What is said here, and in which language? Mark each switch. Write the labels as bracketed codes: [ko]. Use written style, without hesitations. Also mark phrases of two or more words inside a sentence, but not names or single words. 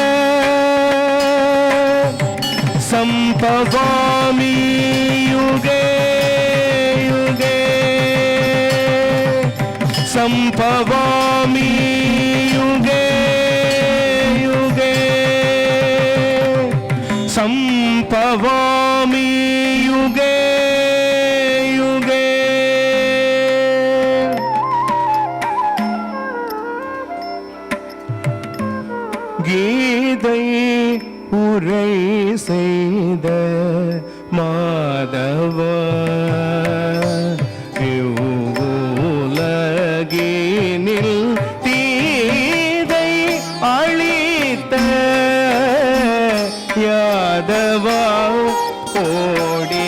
[sa] संभवामि युगे युगे संभवामि युगे युगे संभवामि युगे युगे [ta] கீதை உரை செய்த மாதவ உலகினில் தீதை அழித்த யாதவா ஓ